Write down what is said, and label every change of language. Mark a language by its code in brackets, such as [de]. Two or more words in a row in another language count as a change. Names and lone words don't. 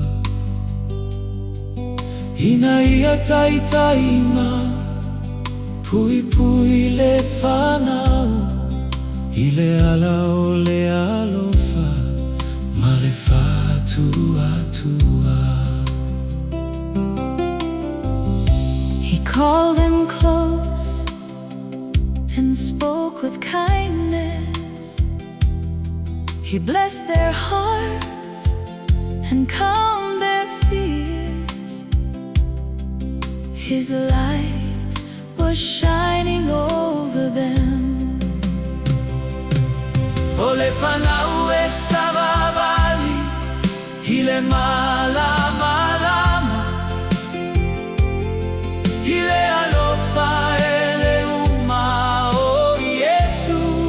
[sm] Ina ia taitaima, pu'eina fanau, ile alao le alofa, ma le atua. [en] He called them close and spoke with kindness. He blessed their hearts and calmed their fears. His light was shining over them. [sm] Ole Fanau e savavali, ile malamalama, ile alofa ele uma o Iesu.